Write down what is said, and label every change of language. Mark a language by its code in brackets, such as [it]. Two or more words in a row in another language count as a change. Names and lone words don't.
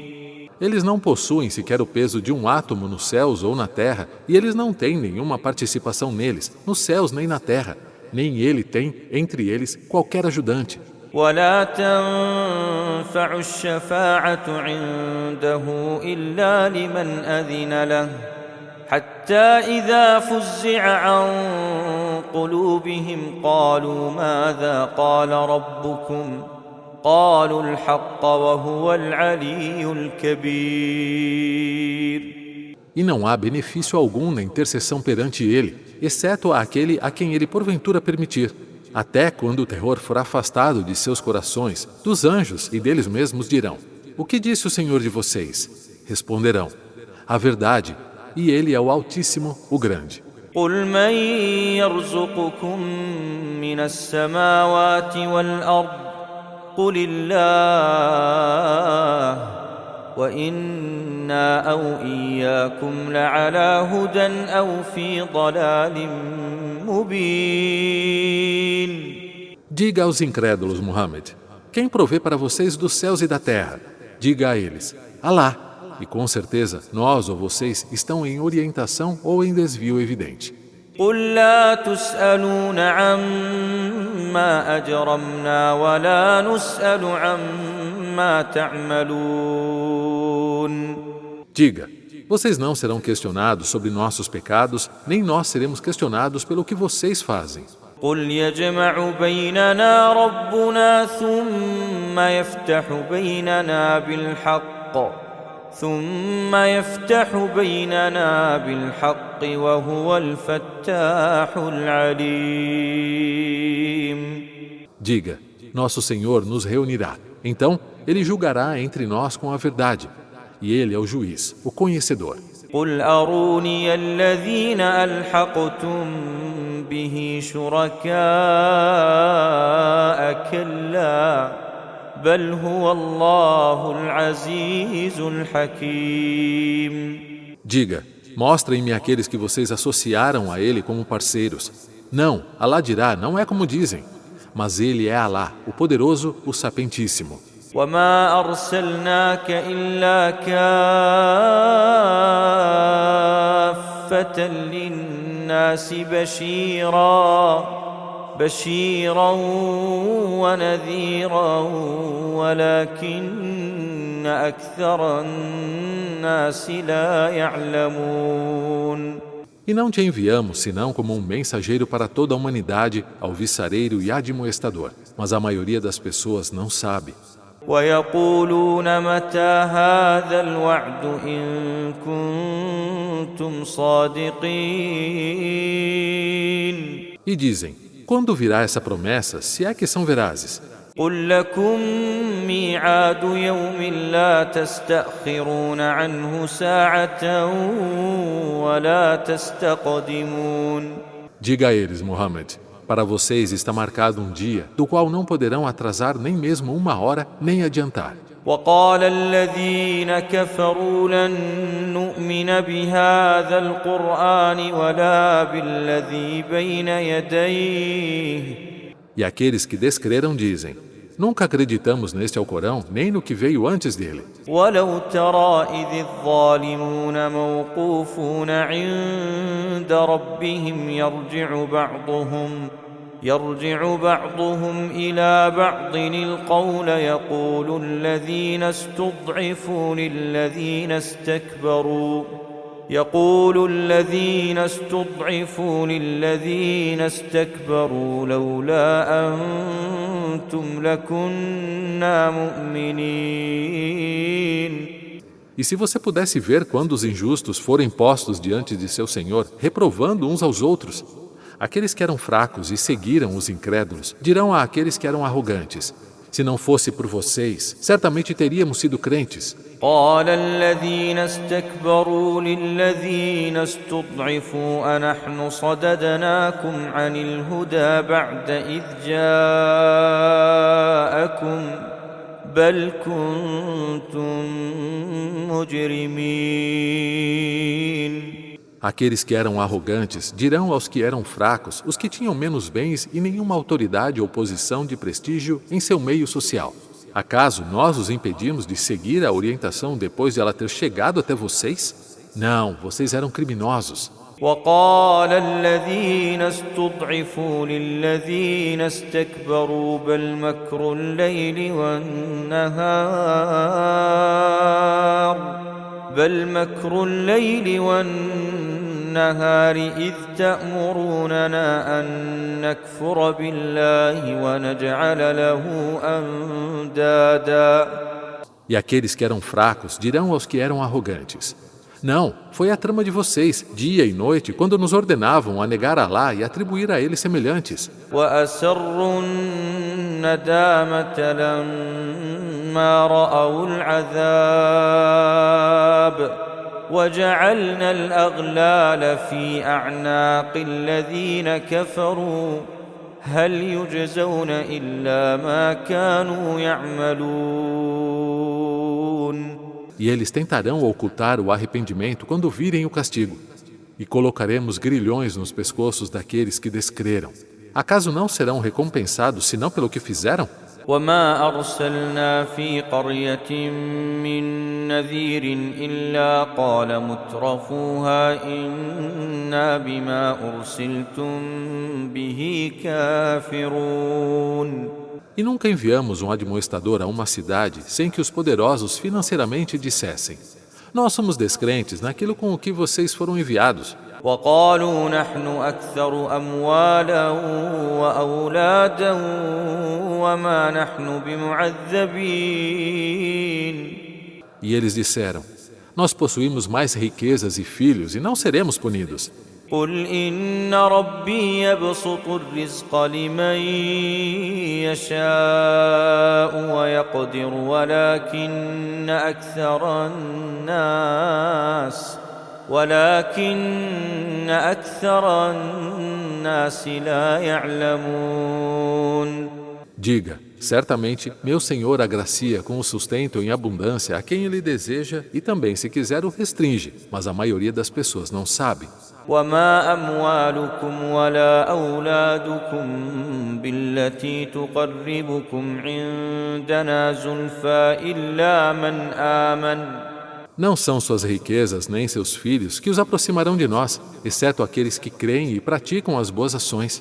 [pt] Eles não possuem sequer o peso de um átomo nos céus ou na terra, e eles não têm nenhuma participação neles, nos céus nem na terra. Nem ele tem, entre eles, qualquer ajudante. [ar] ولا تنفع الشفاعة عنده إلا لمن أذن له حتى إذا فزع عن قلوبهم قالوا ماذا قال ربكم قالوا الحق وهو العلي الكبير. [pt] E não há benefício algum na intercessão perante ele, exceto àquele a quem ele porventura permitir. Até quando o terror for afastado de seus corações, dos anjos e deles mesmos dirão: O que disse o Senhor de vocês? Responderão: A verdade, e ele é o Altíssimo, o Grande. [ar] قُلْ مَنْ يَرْزُقُكُم مِّنَ السَّمَاوَاتِ وَالْأَرْضِ قُلِ اللَّهُ وَإِنَّا أَوْ إِيَّاكُمْ لَعَلَى هُدًى أَوْ فِي ضَلَالٍ مُبِينٍ. [pt] Diga aos incrédulos, Muhammad, quem provê para vocês dos céus e da terra? Diga a eles: Alá. E com certeza, nós ou vocês estão em orientação ou em desvio evidente. [ar] قُلْ لَا تُسْأَلُونَ عَمَّا أَجْرَمْنَا وَلَا نُسْأَلُ عَمَّا تَعْمَلُونَ. [pt] Diga, vocês não serão questionados sobre nossos pecados, nem nós seremos questionados pelo que vocês fazem. [ar] قُلْ يَجْمَعُ بَيْنَنَا رَبُّنَا ثُمَّ يفتح بيننا بالحق وهو الفتاح العليم. [pt] Diga, nosso Senhor nos reunirá. Então, Ele julgará entre nós com a verdade. E Ele é o juiz, o conhecedor. [ar] قل أروني الذين ألحقتم به شركاء كلا بل هو الله العزيز الحكيم. [pt] Diga, mostrem-me aqueles que vocês associaram a Ele como parceiros. Não, Alá dirá, não é como dizem. Mas Ele é Alá, o poderoso, o sapientíssimo. [ar] وما أرسلناك إلا كافة للناس بشيرا ونذيرا ولكن أكثر الناس لا يعلمون. [pt] E não te enviamos senão como um mensageiro para toda a humanidade, alvissareiro e admoestador. Mas a maioria das pessoas não sabe. [ar] ويقولون متى هذا الوعد إن كنتم صادقين. [pt] E dizem, quando virá essa promessa, se é que são verazes? [ar] قل لكم ميعاد يوم لا تستأخرون عنه ساعة ولا تستقدمون. [pt] Diga a eles, Muhammad, para vocês está marcado um dia do qual não poderão atrasar nem mesmo uma hora, nem adiantar. [ar] وقال الذين كفروا لن نؤمن بهذا القرآن ولا بالذي بين يديه. [pt] E aqueles que descreram dizem, nunca acreditamos neste Alcorão, nem no que veio antes dele. [ar] ولو ترى إذ الظالمون موقوفون عند ربهم يرجع بعضهم إلى بعض القول يقول الذين استضعفوا للذين استكبروا لولا أنتم لكنا مؤمنين. [pt] E se você pudesse ver quando os injustos forem postos diante de seu Senhor, reprovando uns aos outros, aqueles que eram fracos e seguiram os incrédulos dirão àqueles que eram arrogantes, se não fosse por vocês, certamente teríamos sido crentes. [ar] قال الذين استكبروا للذين استضعفوا أنحن صددناكم عن الهدى بعد إذ جاءكم بل كنتم مجرمين. [pt] Aqueles que eram arrogantes dirão aos que eram fracos, os que tinham menos bens e nenhuma autoridade ou posição de prestígio em seu meio social. Acaso nós os impedimos de seguir a orientação depois de ela ter chegado até vocês? Não, vocês eram criminosos. [ar] وقال الذين استضعفوا للذين استكبروا بل مكر الليل والنهار إذ تأمروننا أن نكفر بالله ونجعل له أندادا. [pt] E aqueles que eram fracos dirão aos que eram arrogantes, não, foi a trama de vocês, dia e noite, quando nos ordenavam a negar a Alá e atribuir a Ele semelhantes. [ar] وأسروا الندامة لما رأوا العذاب وجعلنا الأغلال في أعناق الذين كفروا هل يجزون إلا ما كانوا يعملون. [pt] E eles tentarão ocultar o arrependimento quando virem o castigo. E colocaremos grilhões nos pescoços daqueles que descreram. Acaso não serão recompensados senão pelo que fizeram? [ar] وما أرسلنا في قرية من نذير إلا قال مترفوها إنا بما أرسلتم به كافرون. [pt] E nunca enviamos um admoestador a uma cidade sem que os poderosos financeiramente dissessem, nós somos descrentes naquilo com o que vocês foram enviados. [ar] وقالوا نحن أكثر أموالا وأولادا وما نحن بمعذبين. [pt] E eles disseram, Nós possuímos mais riquezas e filhos e não seremos punidos. [ar] قل إن ربي يبسط الرزق لمن يشاء ويقدر ولكن أكثر الناس لا يعلمون. [pt] Diga, certamente, meu Senhor agracia com o sustento em abundância a quem Ele deseja e também, se quiser, o restringe, mas a maioria das pessoas não sabe. [ar] وما أموالكم ولا أولادكم بالتي تقربكم عندنا زلفى إلا من آمن. [pt] Não são suas riquezas nem seus filhos que os aproximarão de nós, exceto aqueles que creem e praticam as boas ações.